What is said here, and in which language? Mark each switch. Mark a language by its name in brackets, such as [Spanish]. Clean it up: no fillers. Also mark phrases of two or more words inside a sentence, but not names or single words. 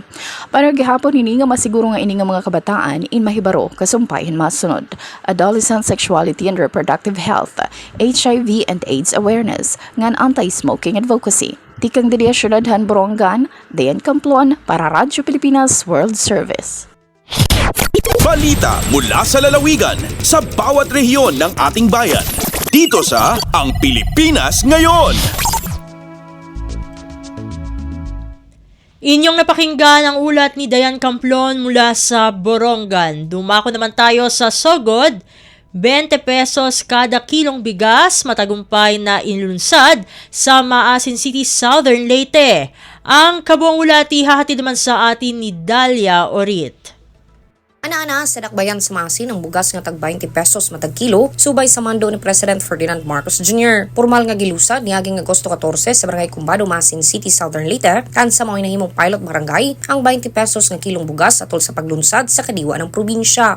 [Waray] Para gihapon ini nga masiguro nga ini nga mga kabataan in mahibaro kasumpay hin masunod. [English] Adolescent Sexuality and Reproductive Health, HIV and AIDS Awareness, ngan anti-smoking advocacy. [Waray] Tikang diri syudad han Borongan, Dayan Camplon para Radyo Pilipinas World Service. [Filipino] Balita mula sa lalawigan sa bawat rehiyon ng ating bayan. Dito sa Ang Pilipinas Ngayon. Inyong napakinggan ang ulat ni Dayan Camplon mula sa Borongan. Dumako naman tayo sa Sogod. 20 pesos kada kilong bigas matagumpay na inlunsad sa Maasin City, Southern Leyte. Ang kabuang ulat ihahatid naman sa atin ni Dalia Orit. [Cebuano] Ana-ana sa dakbayan sa Maasin ang bugas nga tag 20 pesos matag kilo subay sa mando ni President Ferdinand Marcos Jr. Formal nga gilusad niaging Agosto 14 sa Barangay Cumbado, Maasin City, Southern Leyte kan sa mga hinahimong pilot barangay ang 20 pesos nga kilong bugas atol sa paglunsad sa kadiwa ng probinsya.